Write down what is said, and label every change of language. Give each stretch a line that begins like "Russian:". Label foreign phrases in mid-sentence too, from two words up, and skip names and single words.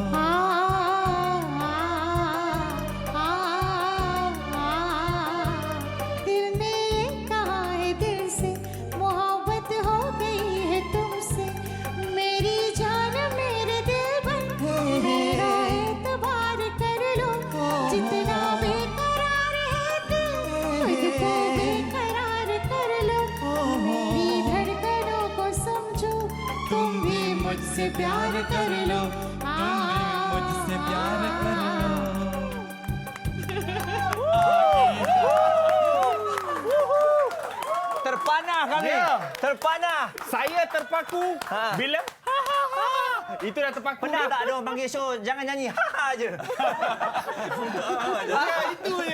Hindi: दिल ने ये कहा है दिल से मोहब्बत हो गई है तुमसे मेरी जान मेरे दिल बन मेरा एतबार कर लो जितना बेकरार है दिल खुद को बेकरार कर लो मेरी धड़कनों को समझो तुम भी मुझसे प्यार कर लो मुझसे प्यार कर लो
Malay: Terpanah kami. Terpanah. Saya terpaku bila itu dah terpaku. Pernah tak ada orang panggil show jangan nyanyi ha je. Itu je.